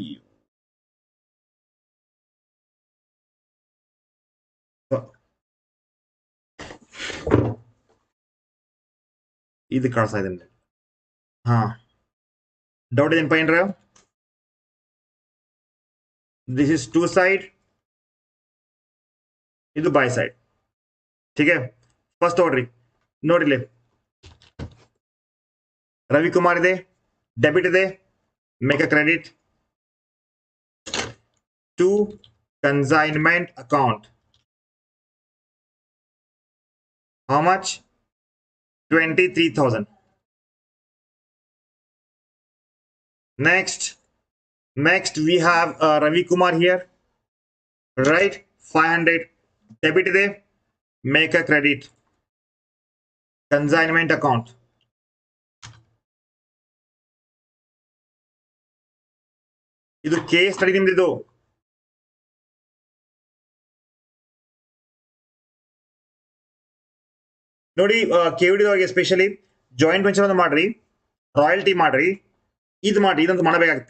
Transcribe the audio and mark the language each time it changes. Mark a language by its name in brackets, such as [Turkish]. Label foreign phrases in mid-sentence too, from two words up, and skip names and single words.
[Kannada] ಇದು ಕಾಣಿಸ್ತಾ ಇದೆ. ಹಾ, ಡೌಟ್ ಇದೇನಪ್ಪ ಏನ್ರ? [English] this is two side, ಇದು boy side. [Hindi] ठीक है, [Kannada] ಫಸ್ಟ್ ನೋಡ್ರಿ, ನೋಡಿಲಿ ರವಿಕುಮಾರ್ ಇದೆ, ಡೆಬಿಟ್ ಇದೆ, [English] make a credit to consignment account. How much? 23,000. Next we have Ravi Kumar here, right? 500 debit ಇದೆ, make a credit consignment account. [Kannada] ಇದು ಕೇಸ್ ಸ್ಟಡಿ ನಿಮ್ದಿದು. ನೋಡಿ ಕೆವಿಡಿದವ್ರಿಗೆ ಎಸ್ಪೆಷಲಿ [English] joint venture [Kannada] ಒಂದು ಮಾಡ್ರಿ, ರಾಯಲ್ಟಿ ಮಾಡ್ರಿ, ಇದು ಮಾಡ್ರಿ, ಇದಂತ ಮಾಡಬೇಕಾಗುತ್ತೆ.